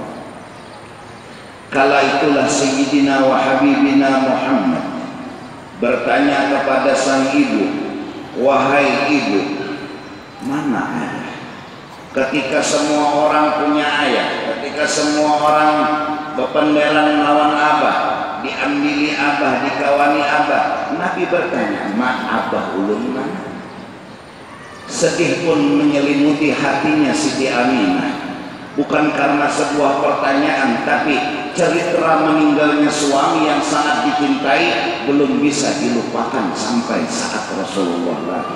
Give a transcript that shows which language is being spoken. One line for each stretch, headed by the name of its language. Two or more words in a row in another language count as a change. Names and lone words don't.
Indonesian: Kala itulah
Arabic: Sayyidina wa Habibina
Indonesian: Muhammad bertanya kepada sang ibu, wahai ibu, mana ayah?
Banjar: Ketika semua orang punya ayah, ketika semua orang bependeran lawan abah, diambili abah, dikawani abah, Nabi bertanya, ma abah ulun mana?
Indonesian: Sedih pun menyelimuti hatinya Siti Aminah. Bukan karena sebuah pertanyaan, tapi cerita meninggalnya suami yang sangat dicintai belum bisa dilupakan sampai saat Rasulullah lahir.